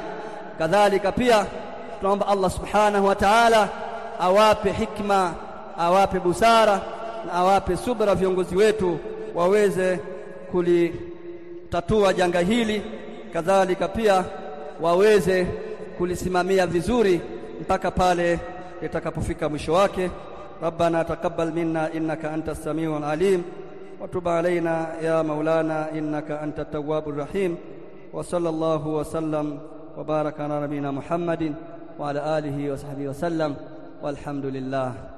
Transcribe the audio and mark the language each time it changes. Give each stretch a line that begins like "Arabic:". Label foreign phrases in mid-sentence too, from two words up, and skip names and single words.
Swahili: Kadhalika pia tunaomba Allah
Arabic: سبحانه وتعالى
Swahili: awape hikma, awape busara na awape subra viongozi wetu waweze kulitatua janga hili, kadhalika pia waweze kulisimamia vizuri mpaka pale litakapofika mwisho wake.
Arabic: ربنا تقبل منا إنك أنت السميع العليم وتب علينا يا مولانا إنك أنت التواب الرحيم. وصلى الله وسلم وبارك على نبينا محمد وعلى آله وصحبه وسلم، والحمد لله.